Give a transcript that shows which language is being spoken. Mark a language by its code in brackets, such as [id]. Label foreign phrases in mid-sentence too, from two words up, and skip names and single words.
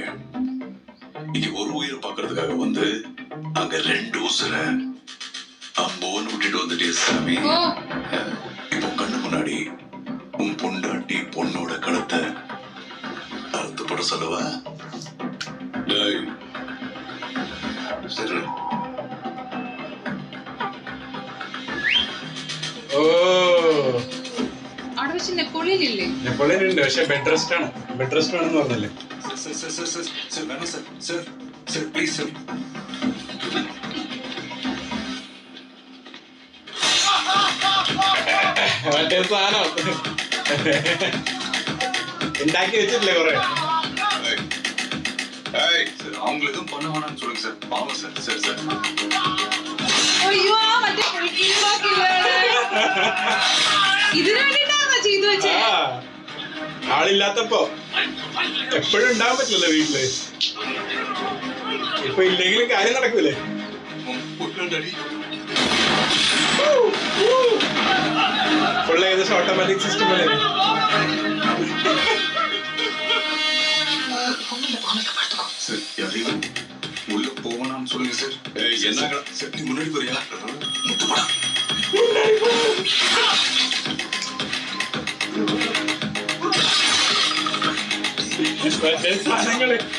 [ta] இங்க ஒரு உயிரை பாக்குறதுக்காக வந்து அங்க 2 உசுரை அம்போன்னு விட்டுட்டு வந்துட்டே சாமி. இப்போ கண்ணு முன்னாடி உன் பொண்டாட்டி பொண்ணோட கழுத்தை அறுத்துப்பட சொல்லவா? சரி. [ml] അവിടെ പക്ഷെ നെപ്പോളിയൻ ഇല്ലേ? നെപ്പോളിയൻ ഉണ്ട്, പക്ഷെ [en] bed rest [ml] ആണ്. [en] bed rest [ml] ആണെന്ന് പറഞ്ഞല്ലേ? മറ്റേ സാധനം ഉണ്ടാക്കി വെച്ചിട്ടില്ലേ കൊറേ? [ta] அவங்க எதுவும் பண்ண வேணாம்னு சொல்லுங்க சார். பாவம் சார். சரி சார். [ml] അയ്യോ മറ്റേ ഇതിനു വേണ്ടിട്ടാണോ ചെയ്തു വെച്ചേ? ആളില്ലാത്തപ്പോ എപ്പോഴും ഉണ്ടാവാൻ പറ്റില്ലല്ലോ വീട്ടില്. ഇപ്പൊ ഇല്ലെങ്കിലും കാര്യം നടക്കൂലേ? ഫുൾ ഏകദേശം [en] automatic system [ml] അല്ലേ? [ta] உள்ள போகணும்னு சொல்லுங்க சார். என்ன சார் நீ முன்னாடி போறியா? முத்துப்படா. [ml] സാധനങ്ങള്